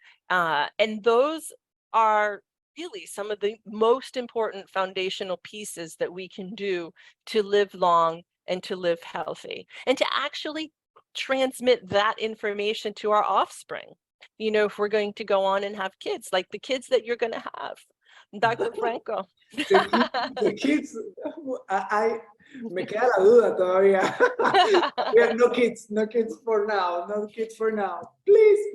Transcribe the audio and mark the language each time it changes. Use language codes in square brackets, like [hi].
[en] And those are really some of the most important foundational pieces that we can do to live long and to live healthy, and to actually transmit that information to our offspring. You know, if we're going to go on and have kids, like the kids that you're going to have, Dr. Franco. The kids, [es] me queda la duda todavía. [en] Yeah, no kids for now, no kids for now, please.